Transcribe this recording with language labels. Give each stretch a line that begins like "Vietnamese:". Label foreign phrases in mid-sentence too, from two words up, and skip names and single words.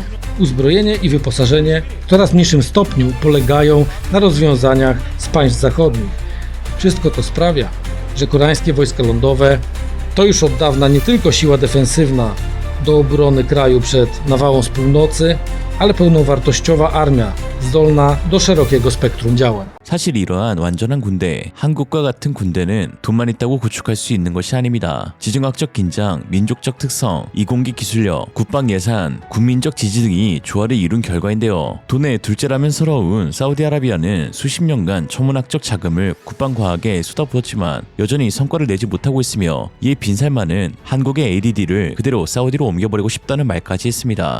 Polish: Uzbrojenie i wyposażenie w coraz mniejszym stopniu polegają na rozwiązaniach z państw zachodnich. Wszystko to sprawia, że koreańskie wojska lądowe to już od dawna nie tylko siła defensywna do obrony kraju przed nawałą z północy, ale pełnowartościowa armia zdolna do szerokiego spektrum działań.
Korean: 사실 이러한 완전한 군대, 한국과 같은 군대는 돈만 있다고 구축할 수 있는 것이 아닙니다. 지정학적 긴장, 민족적 특성, 이공계 기술력, 국방 예산, 국민적 지지 등이 조화를 이룬 결과인데요. 돈의 둘째라면 서러운 사우디아라비아는 수십 년간 천문학적 자금을 국방과학에 쏟아부었지만 여전히 성과를 내지 못하고 있으며 이에 빈살만은 한국의 ADD를 그대로 사우디로 옮겨버리고 싶다는 말까지 했습니다.